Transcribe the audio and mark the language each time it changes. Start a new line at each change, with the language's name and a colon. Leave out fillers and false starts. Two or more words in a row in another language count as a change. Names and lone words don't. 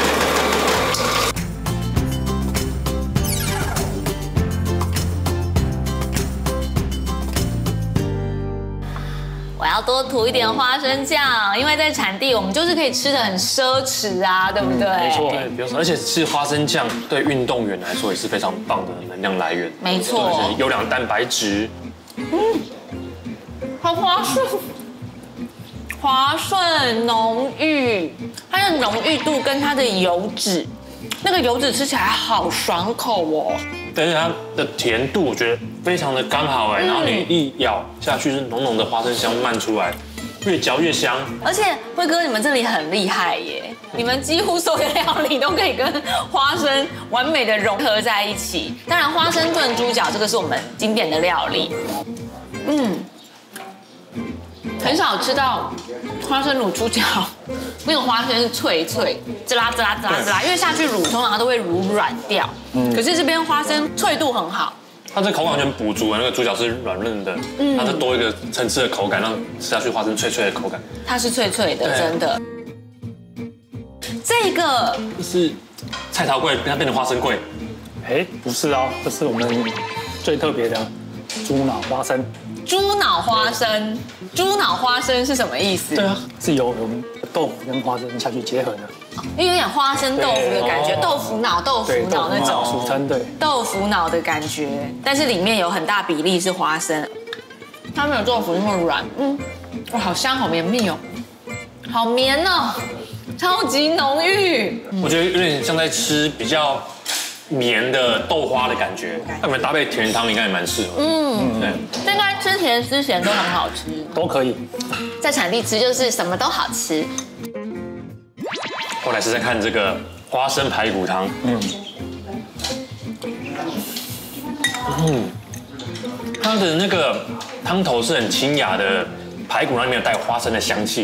Chinese: 我要多塗一點花生醬，因為在產地我們就是可以吃得很奢侈啊，對不對？沒錯，對，而且吃花生醬對運動員來說也是非常棒的能量來源。沒錯，優良蛋白質。好滑順，滑順濃郁，它的濃郁度跟它的油脂，那個油脂吃起來好爽口哦。但是它的甜度我覺得非常的剛好然後你一咬下去是濃濃的花生香漫出來，越嚼越香。而且輝哥，你們這裡很厲害耶，你們幾乎所有料理都可以跟花生完美的融合在一起。當然，花生燉豬腳這個是我們經典的料理。很少吃到花生滷豬腳，那個花生是脆脆，滋啦滋啦滋啦滋啦，因為下去滷通常它都會滷軟掉。可是這邊花生脆度很好，它這口感完全補足了，那個豬腳是軟嫩的，它是多一個層次的口感，讓吃下去花生脆脆的口感。它是脆脆的，真的。這個是菜頭粿，它變成花生粿。不是啊，這是我們最特別的豬腦花生。豬腦花生，豬腦花生是什麼意思？對啊，是由我們豆腐跟花生下去結合的，因為有點花生豆腐的感覺，豆腐腦那種，俗稱對，豆腐腦的感覺，但是裡面有很大比例是花生，它沒有豆腐那麼軟，哇，好香，好綿密哦，好綿哦，超級濃郁，我覺得有點像在吃比較綿的豆花的感覺，那你們搭配甜湯應該也蠻適合。對，應該吃甜吃鹹都很好吃，都可以。在產地吃就是什麼都好吃。後來是在看這個花生排骨湯，它的那個湯頭是很清雅的排骨，裡面有帶有花生的香氣。